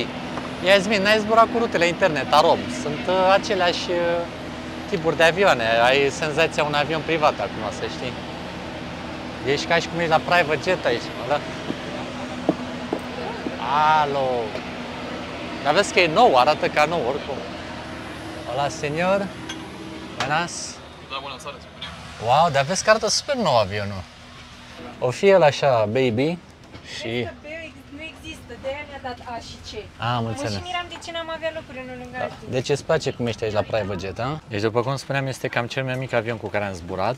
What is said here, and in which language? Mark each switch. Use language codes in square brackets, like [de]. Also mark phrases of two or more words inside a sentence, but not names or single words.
[ro] Iasmin, n-ai zburat cu rutele interne, Tarom. Sunt aceleași tipuri de avioane. Ai senzația un avion privat acum, să știi. Ești ca și cum ești la [en] private jet [ro] aici, da? Alo! Dar vezi că e nou, arată ca nou, oricum. [es] Hola, señor. Buenas. [ro] Da, bună seara. Wow, dar vezi că arată super nou avionul. O fi el așa, baby, și... Nu există, de-aia mi-a dat A și C. Am înțeles. Mă și miram de ce n-am avea locuri unul lângă altul. Deci îți place cum ești aici la [en] private jet, [ro] a? Deci, după cum spuneam, este cam cel mai mic avion cu care am zburat.